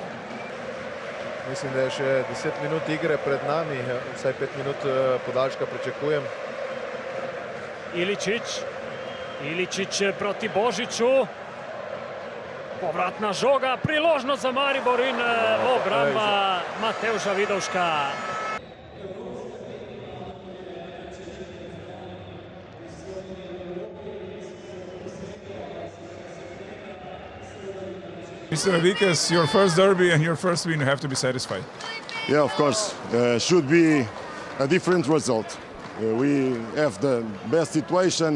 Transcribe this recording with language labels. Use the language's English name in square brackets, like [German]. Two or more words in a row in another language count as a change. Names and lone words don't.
[Slovenian] Mislim, da je še 10 minut igre pred nami, vsaj 5 minut podaljška pričakujem. Iličić. Iličić proti Božiću. Povratna žoga, priložnost za Maribor in obramba Mateuša Vidovška. [English] Mr. Enriquez, your first derby and your first win, you have to be satisfied. Yeah, of course. Should be a different result. We have the best situations.